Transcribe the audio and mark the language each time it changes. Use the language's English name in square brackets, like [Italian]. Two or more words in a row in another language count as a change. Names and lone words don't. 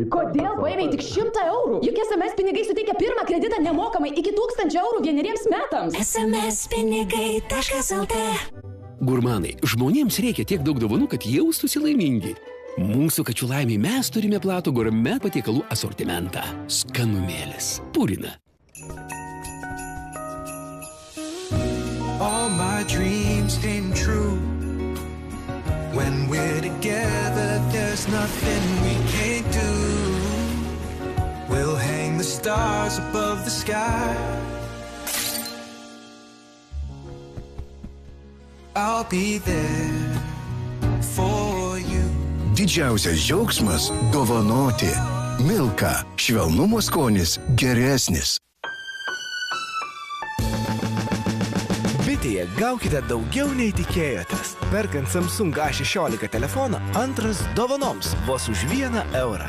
[Lithuanian] Kodėl paėmėjai tik 100 eurų? Juk SMS pinigai suteikia pirmą kreditą nemokamai iki 1000 eurų 1 metams. SMS pinigai.lt. Gurmanai, žmonėms reikia tiek daug dovanų, kad jaustųsi laimingi. Mūsų kačių laimiai mes turime platų gurmet patiekalų asortimentą. Skanumėlis. Purina. [English] All my dreams came true. When we're together, there's nothing we can't do. We'll hang the stars above the sky. I'll be there for you. [Lithuanian] Didžiausias džiaugsmas – dovanoti. Milka. Švelnumo skonis geresnis. Bitėje gaukite daugiau nei tikėjotės. Perkant Samsung A16 telefoną, antras dovanoms vos už 1 eurą.